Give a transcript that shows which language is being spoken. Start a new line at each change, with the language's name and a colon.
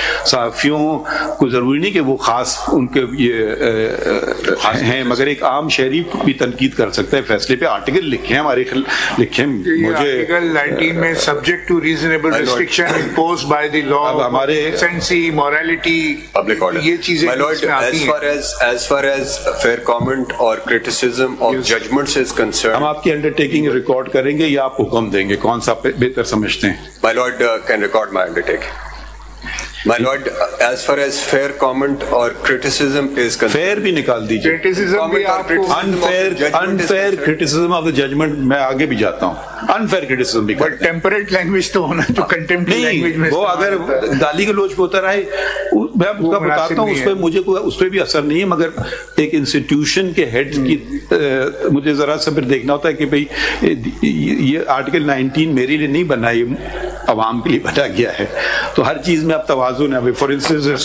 Urdu: صحافیوں کو ضروری نہیں کہ وہ خاص ان کے یہ ہیں، مگر ایک عام شہری بھی تنقید کر سکتا ہے فیصلے پہ. آرٹیکل لکھیں ہمارے لکھیں، مجھے
English: article 19 میں subject to reasonable restriction imposed by the law,
Urdu: اب ہمارے
English: decency, morality, public order,
Urdu: یہ چیزیں
English: as far as fair comment or criticism of judgments is concerned.
Urdu: ہم آپ کی انڈرٹیکنگ ریکارڈ کریں گے یا آپ حکم دیں گے، کون سا بہتر سمجھتے ہیں؟
English: My lord can record my undertaking. My lord, as far as fair comment or criticism is concerned.
Urdu: Fair بھی نکال دیجیے. کرٹیسزم بھی آپ کو
English: unfair criticism of the judgment,
Urdu: میں آگے بھی جاتا ہوں،
English: Unfair criticism بھی. But temperate language
Urdu: تو ہونا جو
English: contempt language میں،
Urdu: وہ اگر گالی گلوچ پہ اتر آئے، میں آپ کو بتاتا ہوں، اس پہ مجھے اس پہ بھی اثر نہیں ہے، مگر ایک انسٹیٹیوشن کے ہیڈ کی مجھے ذرا سا پھر دیکھنا ہوتا ہے کہ بھئی یہ آرٹیکل 19 میرے لیے نہیں بنا، یہ عوام کے لیے بنا گیا ہے. تو ہر چیز میں اب توازن ہے.
English: for instance